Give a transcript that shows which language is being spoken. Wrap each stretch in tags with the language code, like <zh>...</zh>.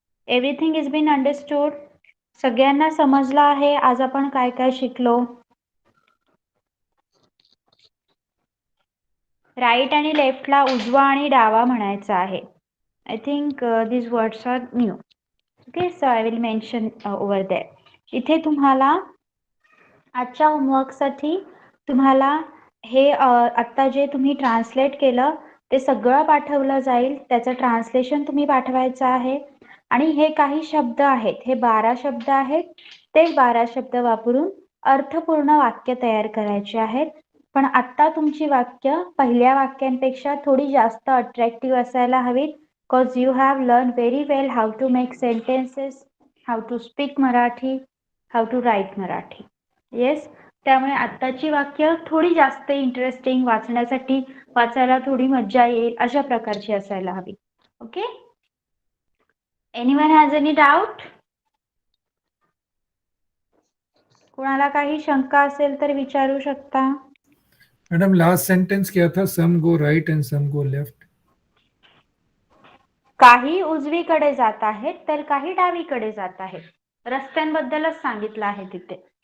<en>Everything is been understood.</en> <mr>सगळ्यांना समजलं आहे आज आपण काय काय शिकलो. राईट आणि लेफ्टला उजवा आणि डावा म्हणायचा आहे.</mr> <en>I think these words are new. Okay, so I will mention over there.</en> <mr>इथे तुम्हाला आजच्या होमवर्कसाठी तुम्हाला हे आत्ता जे तुम्ही ट्रान्सलेट केलं ते सगळं पाठवलं जाईल. त्याचं ट्रान्सलेशन तुम्ही पाठवायचं आहे. आणि हे काही शब्द आहेत, हे 12 शब्द आहेत. ते 12 शब्द वापरून अर्थपूर्ण वाक्य तयार करायचे आहेत. पण आत्ता तुमची वाक्य पहिल्या वाक्यांपेक्षा थोडी जास्त अट्रॅक्टिव्ह असायला हवीत.</mr> <en>Because you have learned very well how to make sentences, how to speak Marathi, how to write Marathi.</en> <mr>Yes, त्यामुळे आत्ताची वाक्य थोडी जास्त इंटरेस्टिंग, वाचायला थोडी मज्जा येईल अशा प्रकारची असायला हवी. Okay.</mr> <en>Anyone has any doubt?</en> <mr>कोणाला काही शंका असेल तर विचारू शकता.</mr> <en>madam last sentence</en> <hi>क्या था?</hi> <en>Some go right and some go left.</en> <mr>काही उजवीकडे जात आहेत तर काही डावीकडे जात आहेत. रस्त्यांबद्दलच सांगितलं आहे तिथे.</mr>